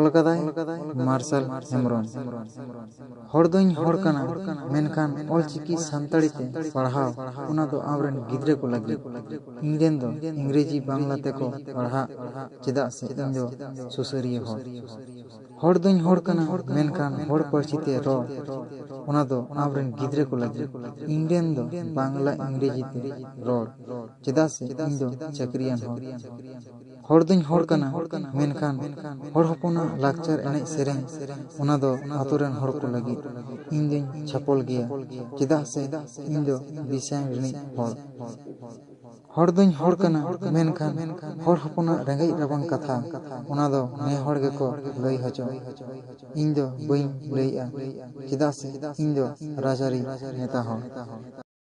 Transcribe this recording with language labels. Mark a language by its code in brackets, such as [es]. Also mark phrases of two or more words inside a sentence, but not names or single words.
[sat] ᱟᱠᱟᱫᱟᱭ ᱢᱟᱨᱥᱟᱞ ᱦᱮᱢᱵᱨᱚᱢ᱾ ᱦᱚᱲ ᱫᱚᱧ ᱦᱚᱲ ᱠᱟᱱᱟ, ᱢᱮᱱᱠᱷᱟᱱ ᱚᱞᱪᱤᱠᱤ ᱥᱟᱱᱛᱟᱲᱤ ᱛᱮ ᱯᱟᱲᱦᱟᱣ ᱚᱱᱟ ᱫᱚ ᱟᱢᱨᱮᱱ ᱜᱤᱫᱽᱨᱟᱹ ᱠᱚ ᱞᱟᱹᱜᱤᱫ᱾ ᱤᱧᱨᱮᱱ ᱫᱚ ᱤᱝᱨᱮᱡᱤ ᱵᱟᱝᱞᱟ ᱛᱮᱠᱚ ᱯᱟᱲᱦᱟᱜ, ᱪᱮᱫᱟᱜ ᱥᱮ ᱤᱧ ᱫᱚ ᱥᱩᱥᱟᱹᱨᱤᱭᱟᱹ ᱦᱚᱲ᱾ ᱦᱚᱲ ᱫᱚᱧ ᱦᱚᱲ ᱠᱟᱱᱟ, ᱢᱮᱱᱠᱷᱟন ᱦᱚᱲ ᱯᱟᱹᱨᱥᱤ te ᱨᱚᱲ ᱚᱱᱟ ᱫᱚ ᱟᱢᱨᱮᱱ ᱜᱤᱫᱽᱨᱟᱹ ᱠᱚ ᱞᱟᱹᱜᱤᱫ᱾ ᱤᱧᱨᱮᱱ ᱫᱚ বাংলা ইংরেজি তে রড়, চেদাᱜ সে ইᱧ ᱫᱚ চাকরিয়ান হড়। হড় দোᱧ হড় ᱠᱟᱱᱟ, ᱢᱮᱱᱠᱷᱟᱱ ᱦᱚᱲ ᱦᱚᱯᱚᱱᱟᱜ ᱞᱟᱠᱪᱟᱨ ᱮᱱᱮᱡ ᱥᱮᱨᱮᱧ ᱚᱱᱟ ᱫᱚ ᱟᱛᱳ ᱨᱮᱱ ᱦᱚᱲ ᱠᱚ ᱞᱟᱹᱜᱤᱫ᱾ ᱤᱧ ᱫᱚᱧ ᱪᱷᱟᱯᱚᱞ ᱜᱮᱭᱟ, ᱪᱮᱫᱟᱜ ᱥᱮ ᱤᱧ ᱫᱚ ᱫᱤᱥᱚᱢ ᱨᱤᱱᱤᱡ ᱦᱚᱲ। হড় দোᱧ হড় ᱠᱟᱱᱟ, ᱢᱮᱱᱠᱷᱟᱱ ᱦᱚᱲ ᱦᱚᱯᱚᱱᱟᱜ ᱨᱮᱸᱜᱮᱡ ᱨᱟᱵᱟᱝ ᱠᱟᱛᱷᱟ ᱚᱱᱟ ᱫᱚ ᱱᱮ ᱦᱚᱲ ᱜᱮᱠᱚ ᱞᱟᱹᱭ ᱦᱚᱪᱚ। ᱤᱧ ᱫᱚ ᱵᱟᱹᱧ ᱞᱟᱹᱭᱮᱜᱼᱟ, ᱪᱮᱫᱟᱜ ᱥᱮ ᱤᱧ ᱫᱚ ᱨᱟᱡᱽᱟᱹᱨᱤ ᱱᱮᱛᱟ ᱦᱚᱲ।